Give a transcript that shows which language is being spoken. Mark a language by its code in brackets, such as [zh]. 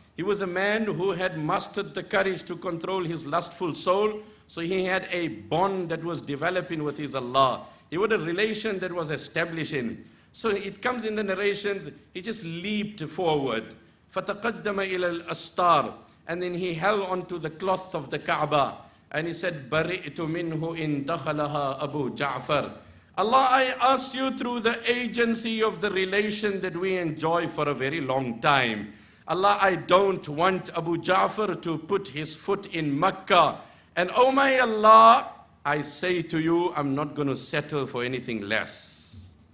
[en] He was a man who had mustered the courage to control his lustful soul. So he had a bond that was developing with his Allah. He had a relation that was establishing. So it comes in the narrations, he just leaped forward. [ar] فَتَقَدَّمَ إِلَى الْأَسْتَارِ. [en] And then he held onto the cloth of the Kaaba. And he said, [ar] بَرِئْتُ مِنْهُ إِن دَخَلَهَا أَبُو جَعْفَرٍ. [en] Allah, I ask you through the agency of the relation that we enjoy for a very long time. Allah, I don't want Abu Ja'far to put his foot in Makkah. And oh my Allah, I say to you, I'm not going to settle for anything less.